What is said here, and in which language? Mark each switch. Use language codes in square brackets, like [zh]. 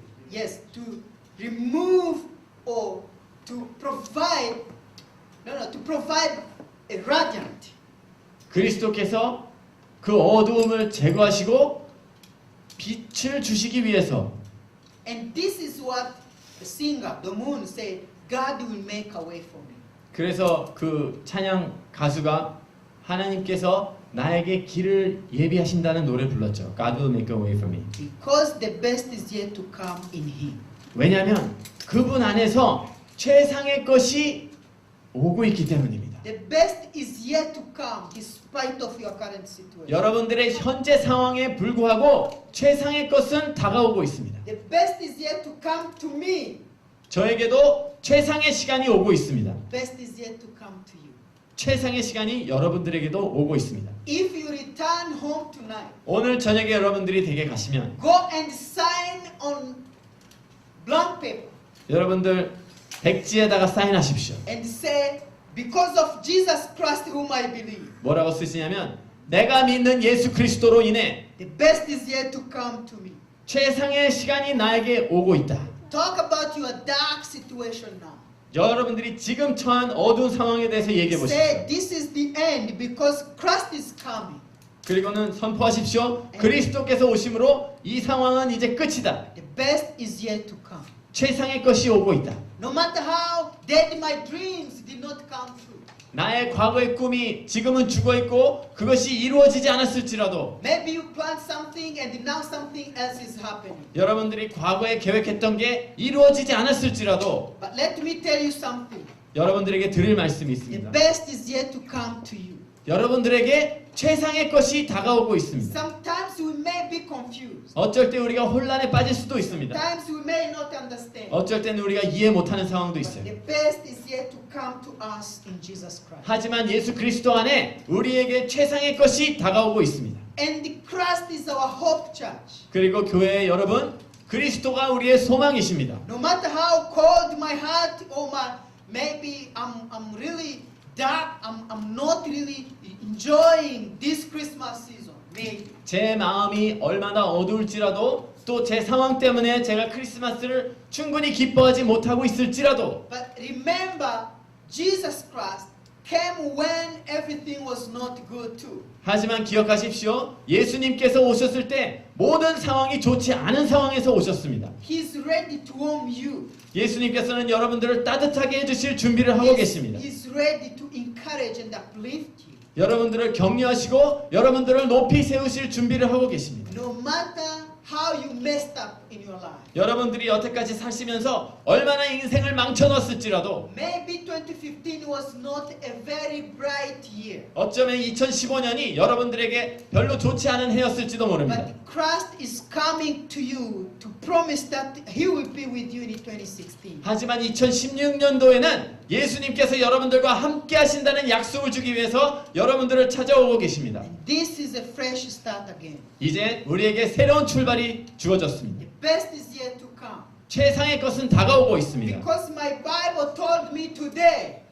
[en] Yes, to remove or to provide. To provide a radiant. [ko] 그리스도께서 그 어두움을 제거하시고 빛을 주시기 위해서 [en] And this is what the singer, the moon, said, God will make a way for me. [ko] 그래서 그 찬양 가수가 하나님께서 나에게 길을 예비하신다는 노래를 불렀죠. [en] God will make a way for me. Because the best is yet to come in Him. [ko] 왜냐하면 그분 안에서 최상의 것이 오고 있기 때문입니다. [en] The best is yet to come despite of your current situation. [ko] 여러분들의 현재 상황에 불구하고 최상의 것은 다가오고 있습니다. [en] The best is yet to come to me. [ko] 저에게도 최상의 시간이 오고 있습니다. [en] The best is yet to come to you. [ko] 최상의 시간이 여러분들에게도 오고 있습니다. [en] If you return home tonight, [ko] 오늘 저녁에 여러분들이 댁에 가시면 [en] go and sign on blank paper [ko] 여러분들 백지에다가 사인하십시오. [en] and say, because of Jesus Christ whom I believe, [ko] 뭐라고 쓰시냐면 내가 믿는 예수 그리스도로 인해 [en] the best is yet to come to me. [ko] 최상의 시간이 나에게 오고 있다. [en] Talk about your dark situation now. [ko] 여러분들이 지금 처한 어두운 상황에 대해서 얘기해 보십시오. [en] Say this is the end because Christ is coming. [ko] 그리고는 선포하십시오. 그리스도께서 오심으로 이 상황은 이제 끝이다. [en] The best is yet to come. [ko] 최상의 것이 오고 있다. [en] No matter how dead my dreams did not come true. [ko] 나의 과거의 꿈이 지금은 죽어 있고 그것이 이루어지지 않았을지라도 [en] Maybe you planned something and now something else is happening. [ko] 여러분들이 과거에 계획했던 게 이루어지지 않았을지라도 [en] But let me tell you something. [ko] 여러분들에게 드릴 말씀이 [en] The [ko] 있습니다. [en] best is yet to come to you. [ko] 여러분들에게 최상의 것이 다가오고 있습니다. [en] Sometimes we may be confused. [ko] 어쩔 때 우리가 혼란에 빠질 수도 있습니다. [en] Sometimes we may not understand. [ko] 어쩔 때는 우리가 이해 못하는 상황도 [en] But [ko] 있어요. [en] the best is yet to come to us in Jesus Christ. [ko] 하지만 예수 그리스도 안에 우리에게 최상의 것이 다가오고 있습니다. [en] And the Christ is our hope, church. [ko] 그리고 교회 여러분, 그리스도가 우리의 소망이십니다. [en] No matter how cold my heart or maybe I'm really dark, I'm not really enjoying this Christmas season. Maybe. [ko] 제 마음이 얼마나 어두울지라도 또 제 상황 때문에 제가 크리스마스를 충분히 기뻐하지 못하고 있을지라도 [en] But remember, Jesus Christ came when everything was not good too. [ko] 하지만 기억하십시오. 예수님께서 오셨을 때 모든 상황이 좋지 않은 상황에서 오셨습니다. [en] He's ready to warm you. [ko] 예수님께서는 여러분들을 따뜻하게 해주실 준비를 하고 계십니다. [en] He's ready to encourage and uplift you. [ko] 여러분들을 격려하시고 여러분들을 높이 세우실 준비를 하고 계십니다. [en] No matter how you messed up in your life. [ko] 여러분들이 여태까지 사시면서 얼마나 인생을 망쳐놨을지라도 [en] Maybe 2015 was not a very bright year. [ko] 어쩌면 2015년이 여러분들에게 별로 좋지 않은 해였을지도 모릅니다. [en] But Christ is coming to you to promise that He will be with you in 2016. [ko] 하지만 2016년도에는 예수님께서 여러분들과 함께 하신다는 약속을 주기 위해서 여러분들을 찾아오고 계십니다. [en] And this is a fresh start again. [ko] 이제 우리에게 새로운 출발이 주어졌습니다. [en] The best is yet to come. [ko] 최상의 것은 다가오고 있습니다. [en] Because my Bible told me today.